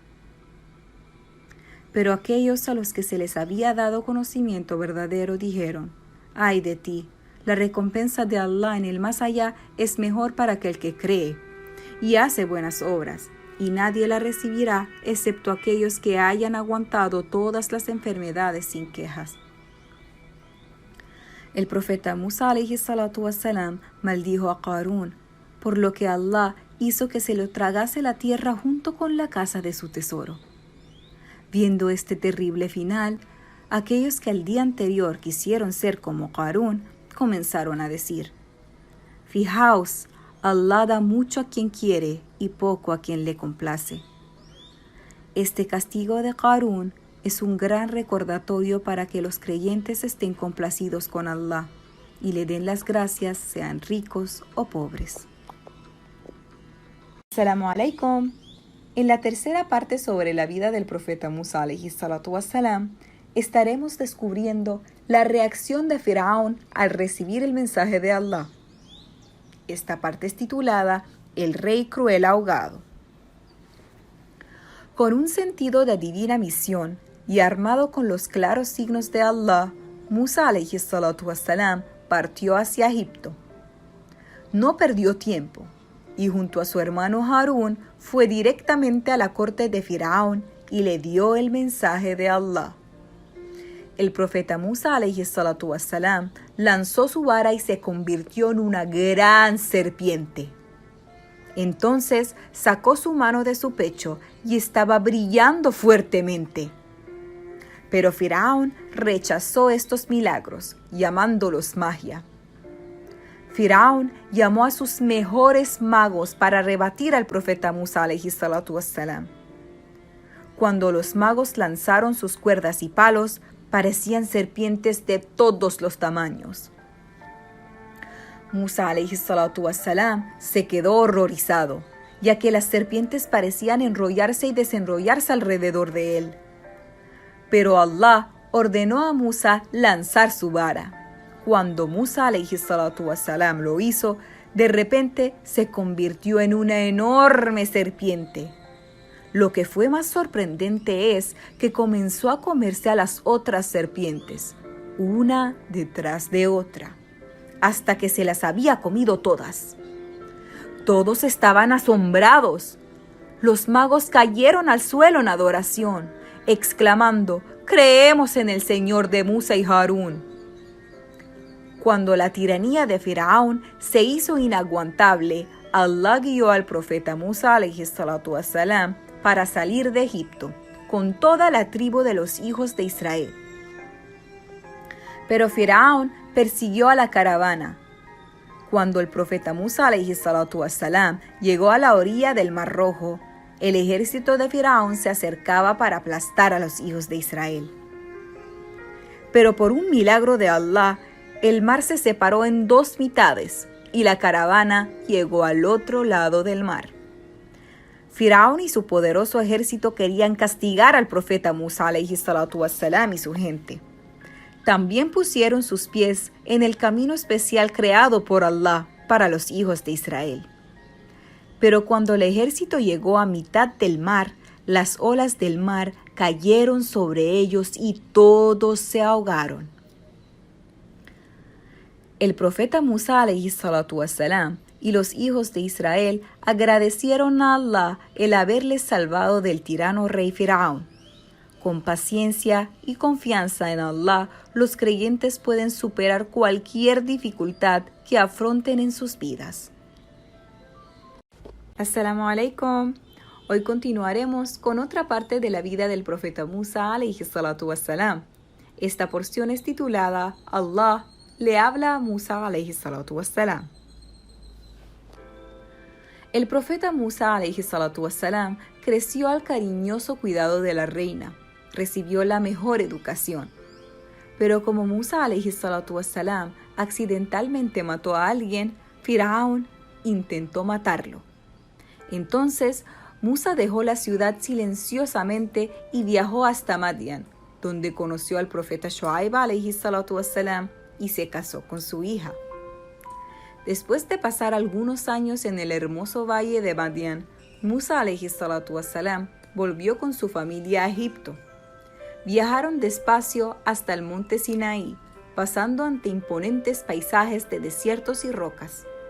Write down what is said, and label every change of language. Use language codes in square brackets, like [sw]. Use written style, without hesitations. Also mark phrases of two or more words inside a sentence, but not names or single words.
[es] Pero aquellos a los que se les había dado conocimiento verdadero dijeron: «Ay de ti, la recompensa de Allah en el más allá es mejor para aquel que cree y hace buenas obras, y nadie la recibirá excepto aquellos que hayan aguantado todas las enfermedades sin quejas». El profeta Musa [ar] عليه الصلاة والسلام [es] maldijo a Qarún, por lo que Allah hizo que se lo tragase la tierra junto con la casa de su tesoro. Viendo este terrible final, aquellos que al día anterior quisieron ser como Qarún comenzaron a decir: «Fijaos, Allah da mucho a quien quiere y poco a quien le complace». Este castigo de Qarún es un gran recordatorio para que los creyentes estén complacidos con Allah y le den las gracias, sean ricos o pobres. [ar] السلام عليكم. [es] En la tercera parte sobre la vida del profeta Musa [ar] عليه الصلاة والسلام, [es] estaremos descubriendo la reacción de Firaón al recibir el mensaje de Allah. Esta parte es titulada El Rey Cruel Ahogado. Con un sentido de divina misión y armado con los claros signos de Allah, Musa [ar] عليه الصلاة والسلام [es] partió hacia Egipto. No perdió tiempo y junto a su hermano Harún fue directamente a la corte de Firaón y le dio el mensaje de Allah. El profeta Musa [ar] عليه الصلاة والسلام [es] lanzó su vara y se convirtió en una gran serpiente. Entonces sacó su mano de su pecho y estaba brillando fuertemente. Pero Firaón rechazó estos milagros, llamándolos magia. Firaón llamó a sus mejores magos para rebatir al profeta Musa [ar] عليه الصلاة والسلام. [es] Cuando los magos lanzaron sus cuerdas y palos, parecían serpientes de todos los tamaños. Musa [ar] عليه الصلاة والسلام [es] se quedó horrorizado, ya que las serpientes parecían enrollarse y desenrollarse alrededor de él. Pero Allah ordenó a Musa lanzar su vara. Cuando Musa [ar] عليه الصلاة والسلام [es] lo hizo, de repente se convirtió en una enorme serpiente. Lo que fue más sorprendente es que comenzó a comerse a las otras serpientes, una detrás de otra, hasta que se las había comido todas. Todos estaban asombrados. Los magos cayeron al suelo en adoración, exclamando: «Creemos en el Señor de Musa y Harún». Cuando la tiranía de Firaón se hizo inaguantable, Allah guió al profeta Musa [ar] عليه الصلاة والسلام [es] para salir de Egipto con toda la tribu de los hijos de Israel. Pero Firaón persiguió a la caravana. Cuando el profeta Musa [ar] عليه الصلاة والسلام [es] llegó a la orilla del Mar Rojo, el ejército de Firaón se acercaba para aplastar a los hijos de Israel. Pero por un milagro de Allah, el mar se separó en dos mitades y la caravana llegó al otro lado del mar. Firaón y su poderoso ejército querían castigar al profeta Musa [ar] عليه الصلاة والسلام [es] y su gente. También pusieron sus pies en el camino especial creado por Allah para los hijos de Israel. Pero cuando el ejército llegó a mitad del mar, las olas del mar cayeron sobre ellos y todos se ahogaron. El profeta Musa [ar] عليه الصلاة والسلام [es] y los hijos de Israel agradecieron a Allah el haberles salvado del tirano rey Firaón. Con paciencia y confianza en Allah, los creyentes pueden superar cualquier dificultad que afronten en sus vidas. [ar] السلام عليكم. [es] Hoy continuaremos con otra parte de la vida del profeta Musa [ar] عليه الصلاة والسلام. [es] Esta porción es titulada Allah le habla a Musa [ar] عليه الصلاة والسلام. [es] El profeta Musa [ar] عليه الصلاة والسلام [es] creció al cariñoso cuidado de la reina. Recibió la mejor educación. Pero como Musa [ar] عليه الصلاة والسلام [es] accidentalmente mató a alguien, Firaón intentó matarlo. Entonces, Musa dejó la ciudad silenciosamente y viajó hasta Madian, donde conoció al profeta Shuaib [ar] عليه الصلاة والسلام [es] y se casó con su hija. Después de pasar algunos años en el hermoso valle de Madian, Musa [ar] عليه الصلاة والسلام [es] volvió con su familia a Egipto. Viajaron despacio hasta el monte Sinaí, pasando ante imponentes paisajes de desiertos y rocas.